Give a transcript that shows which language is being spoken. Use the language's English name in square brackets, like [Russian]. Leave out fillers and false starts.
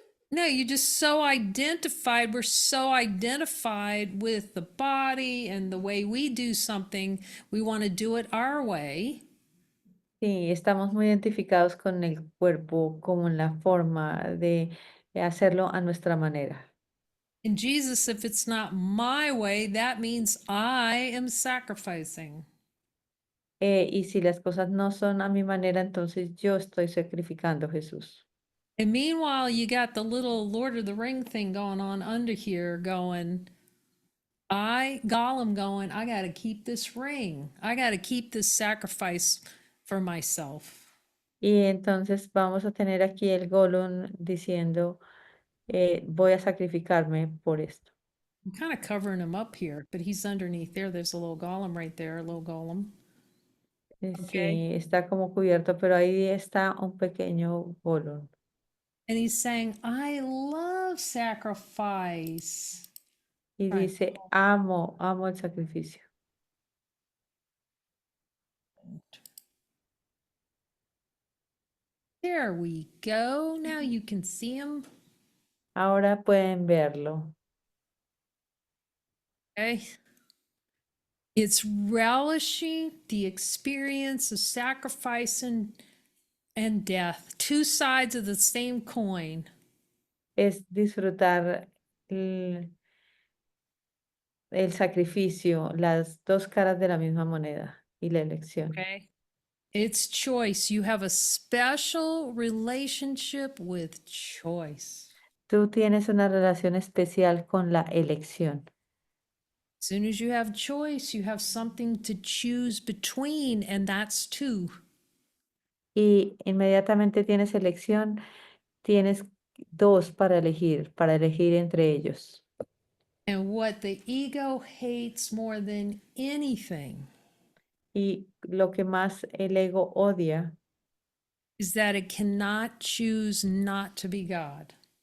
[English] No, you just so identified. We're so identified with the body and the way we do something. We want to do it our way. [Spanish] Sí, estamos muy identificados con el cuerpo como en la forma de hacerlo a nuestra manera. [English] And Jesus, if it's not my way, that means I am sacrificing. [Spanish] Y si las cosas no son a mi manera, entonces yo estoy sacrificando, Jesús. [English] And meanwhile, you got the little Lord of the Ring thing going on under here going, Gollum going, I got to keep this ring. I got to keep this sacrifice for myself. [Spanish] Y entonces vamos a tener aquí el Gollum diciendo, voy a sacrificarme por esto. [English] I'm kind of covering him up here, but he's underneath there. There's a little golem right there, a little golem. Okay. [Spanish] Sí, está como cubierto, pero ahí está un pequeño Gollum. [English] And he's saying, I love sacrifice. [Spanish] Y [English] Right. [Spanish] dice, amo, amo el sacrificio. [English] There we go. Now you can see him. [Spanish] Ahora pueden verlo. [English] Okay. It's relishing the experience of sacrifice and death, two sides of the same coin. [Spanish] Es disfrutar el sacrificio, las dos caras de la misma moneda y la elección. [English] Okay. It's choice. You have a special relationship with choice. [Spanish] Tú tienes una relación especial con la elección. [English] As soon as you have choice, you have something to choose between, and that's two. [Spanish] Y inmediatamente tienes elección, tienes dos para elegir entre ellos. [English] And what the ego hates more than anything [Spanish] Y lo que más el ego odia [English] is that it cannot choose not to be God.